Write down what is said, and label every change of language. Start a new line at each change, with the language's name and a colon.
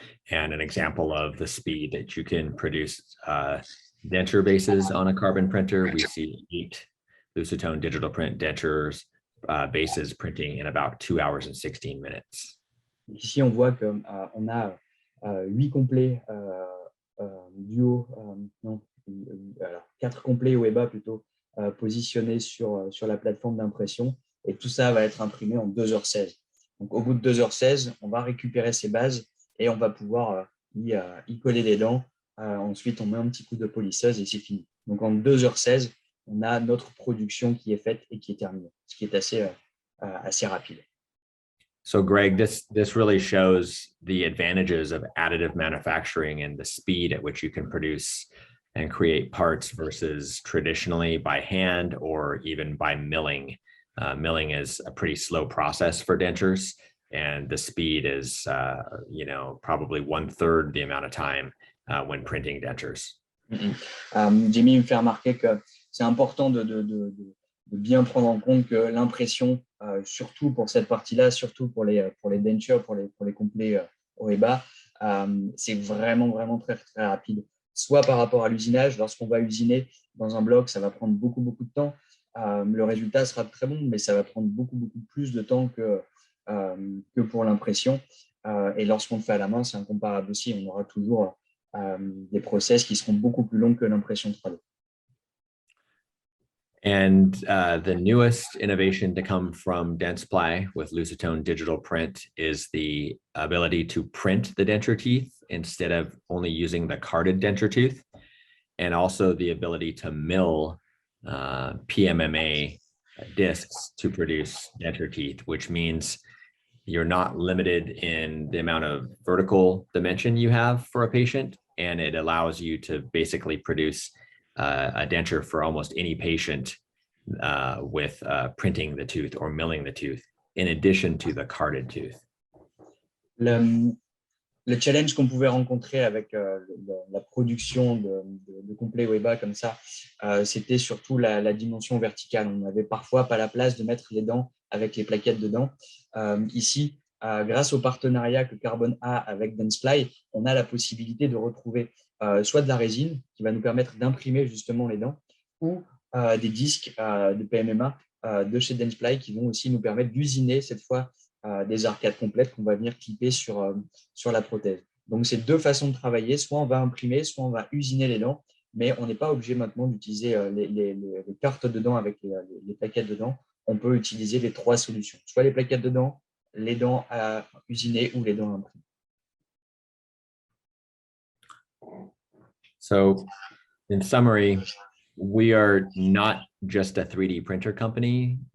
English: And an example of the speed that you can produce denture bases on a carbon printer. We see 8 Lucitone digital print dentures bases printing in about 2 hours and 16 minutes.
French: Ici, on voit qu'on a 8 complets duo, alors 4 complets haut et bas plutôt, positionnés sur la plateforme d'impression, et tout ça va être imprimé en 2h16. Donc au bout de 2h16, on va récupérer ces bases et on va pouvoir y coller les dents. Ensuite, on met un petit coup de polisseuse et c'est fini. Donc en 2h16, on a notre production qui est faite et qui est terminée, ce qui est assez rapide.
English: So Greg, this really shows the advantages of additive manufacturing and the speed at which you can produce and create parts versus traditionally by hand or even by milling. Milling is a pretty slow process for dentures, and the speed is, probably 1/3 the amount of time when printing dentures.
French: Jamie me fait remarquer que c'est important de bien prendre en compte que l'impression surtout pour cette partie-là, surtout pour les dentures, pour les complets haut et bas, c'est vraiment très, très rapide. Soit par rapport à l'usinage, lorsqu'on va usiner dans un bloc, ça va prendre beaucoup de temps. Le résultat sera très bon, mais ça va prendre beaucoup plus de temps que pour l'impression. Et lorsqu'on le fait à la main, c'est incomparable aussi. On aura toujours des process qui seront beaucoup plus longs que l'impression 3D.
English: And the newest innovation to come from Dentsply with Lucitone digital print is the ability to print the denture teeth instead of only using the carded denture tooth, and also the ability to mill PMMA discs to produce denture teeth, which means you're not limited in the amount of vertical dimension you have for a patient, and it allows you to basically produce a denture for almost any patient with printing the tooth or milling the tooth, in addition to the carded tooth.
French: Le challenge qu'on pouvait rencontrer avec la production de complets haut et bas comme ça, c'était surtout la dimension verticale. On n'avait parfois pas la place de mettre les dents avec les plaquettes dedans. Ici, grâce au partenariat que Carbone a avec Dentsply, on a la possibilité de retrouver soit de la résine qui va nous permettre d'imprimer justement les dents, ou des disques de PMMA de chez Dentsply qui vont aussi nous permettre d'usiner cette fois des arcades complètes qu'on va venir clipper sur la prothèse. Donc, c'est deux façons de travailler. Soit on va imprimer, soit on va usiner les dents, mais on n'est pas obligé maintenant d'utiliser les cartes de dents avec les plaquettes de dents. On peut utiliser les trois solutions, soit les plaquettes de dents, les dents à usiner ou les dents à imprimer.
English: So, in summary, we are not just a 3D printer company.